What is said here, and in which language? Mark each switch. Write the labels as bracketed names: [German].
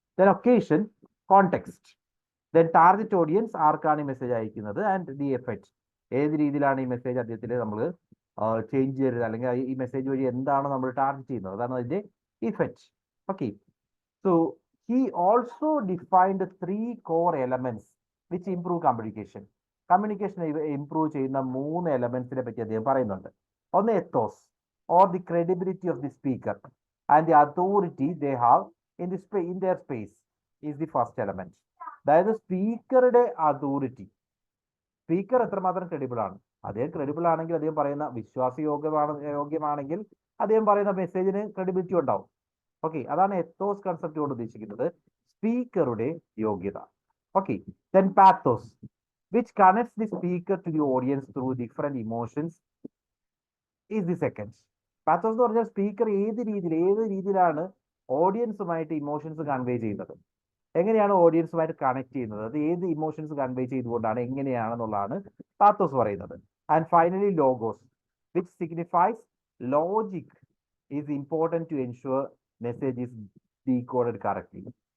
[Malayalam] Then occasion, context, then target audience, ആർക്കാണ് ഈ message അയക്കുന്നത്, ആൻഡ് ദി എഫക്റ്റ്, ഏത് രീതിയിലാണ് ഈ മെസ്സേജ് അദ്ദേഹത്തിൽ നമ്മൾ ചേഞ്ച് ചെയ്യരുത്, അല്ലെങ്കിൽ ഈ മെസ്സേജ് വഴി എന്താണ് നമ്മൾ ടാർഗറ്റ് ചെയ്യുന്നത്, അതാണ് അതിന്റെ effect. [English] Okay, so he also defined 3 core elements which improve communication. [Malayalam] Communication improve ചെയ്യുന്ന 3 എലമെന്റ്സിനെ പറ്റി അദ്ദേഹം പറയുന്നുണ്ട്. [English] On the ethos or the credibility of the speaker and the authority they have in their space is the first element. [Malayalam] അതായത് സ്പീക്കറുടെ authority, speaker എത്രമാത്രം credible ആണ്, അദ്ദേഹം credible ആണെങ്കിൽ അദ്ദേഹം പറയുന്ന യോഗ്യമാണെങ്കിൽ അദ്ദേഹം പറയുന്ന മെസ്സേജിന് ക്രെഡിബിലിറ്റി ഉണ്ടാവും. ഓക്കെ, അതാണ് എത്തോസ് കൺസെപ്റ്റ് കൊണ്ട് ഉദ്ദേശിക്കുന്നത്, സ്പീക്കറുടെ യോഗ്യത. [English] Okay, then pathos, which connects the speaker to the audience through different emotions, is the second. [Malayalam] Pathos എന്ന് പറഞ്ഞാൽ സ്പീക്കർ ഏത് രീതിയിലാണ് ഓഡിയൻസുമായിട്ട് ഇമോഷൻസ് കൺവേ ചെയ്യുന്നത്, എങ്ങനെയാണ് ഓഡിയൻസുമായിട്ട് കണക്ട് ചെയ്യുന്നത്, അത് ഏത് ഇമോഷൻസ് കൺവേ ചെയ്തുകൊണ്ടാണ്, എങ്ങനെയാണെന്നുള്ളതാണ് പാത്തോസ് പറയുന്നത്. [English] And finally logos, which signifies logic is important to ensure message is decoded correctly.